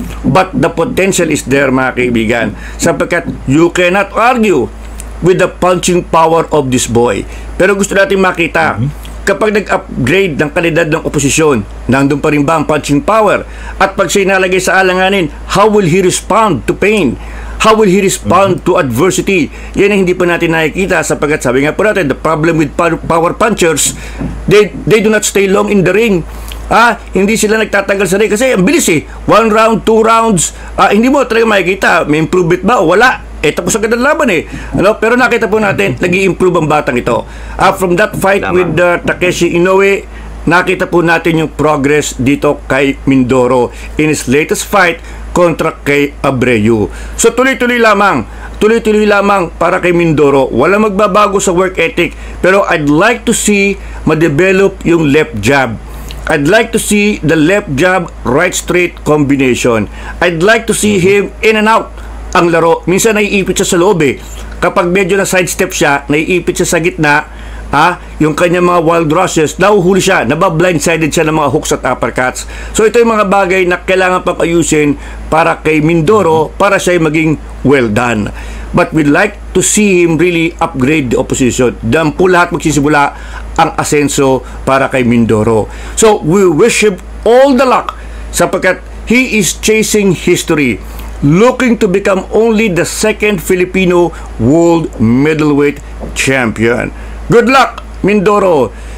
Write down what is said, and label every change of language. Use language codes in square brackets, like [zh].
[en] But the potential is there, [tl] mga kaibigan, sapagkat [en] you cannot argue with the punching power of this boy. [tl] Pero gusto natin makita, kapag nag-upgrade ng kalidad ng oposisyon, nandun pa rin ba ang punching power? At pag siya nalagay sa alanganin, [en] how will he respond to pain? How will he respond to adversity? [tl] Yan ang hindi pa natin nakikita sapagkat sabi nga po natin, [en] the problem with power punchers, they do not stay long in the ring. [tl] Hindi sila nagtatagal sa ring kasi ang bilis 1 round, 2 rounds, hindi mo talaga makikita may improvement ba o wala. Tapos agad ang laban Pero nakita po natin, nag-i-improve ang batang ito. From that fight with Takeshi Inoue, nakita po natin yung progress dito kay Mindoro in his latest fight kontra kay Abreu. So tuloy-tuloy lamang para kay Mindoro. Wala magbabago sa work ethic, pero [en] I'd like to see [tl] ma-develop yung left jab. [en] I'd like to see the left jab right straight combination. I'd like to see him in and out ang laro. [tl] Minsan naiipit siya sa loob Kapag medyo na sidestep siya, naiipit siya sa gitna, yung kanyang mga wild rushes, nahuhuli siya, nabablindsided siya ng mga hooks at uppercuts. So ito yung mga bagay na kailangan pang ayusin para kay Mindoro para siya maging well done. [en] But we'd like to see him really upgrade the opposition. [tl] Diyan po lahat magsisimula ang asenso para kay Mindoro. [en] So we wish him all the luck [tl] sapagkat [en] he is chasing history, looking to become only the second Filipino world middleweight champion. Good luck, Mindoro.